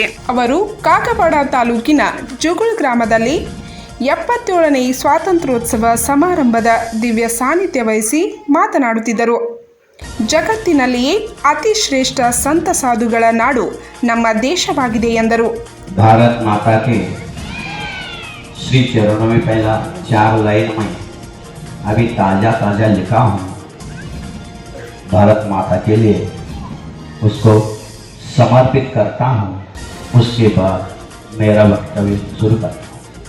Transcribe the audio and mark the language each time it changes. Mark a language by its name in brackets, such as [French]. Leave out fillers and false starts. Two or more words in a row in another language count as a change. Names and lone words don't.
[Kannada] ಅವರು ಕಾಕವಾಡ ತಾಲೂಕಿನ ಜುಗುಳ್ ಗ್ರಾಮದಲ್ಲಿ 77ನೇ ಸ್ವಾತಂತ್ರ್ಯೋತ್ಸವ ಸಮಾರಂಭದ ದಿವ್ಯ ಸಾನ್ನಿಧ್ಯ ವಹಿಸಿ ಮಾತನಾಡುತ್ತಿದ್ದರು. ಜಗತ್ತಿನಲ್ಲಿಯೇ ಅತಿ ಶ್ರೇಷ್ಠ ಸಂತ ಸಾಧುಗಳ ನಾಡು ನಮ್ಮ ದೇಶವಾಗಿದೆ ಎಂದರು. [Hindi] भारत माता के श्री चरणों में पहला 4 लाइन में अभी ताजा लिखा हूँ भारत माता के लिए, उसको समर्पित करता हूँ. उसके बाद मेरा वक्तव्य शुरू करता हूँ.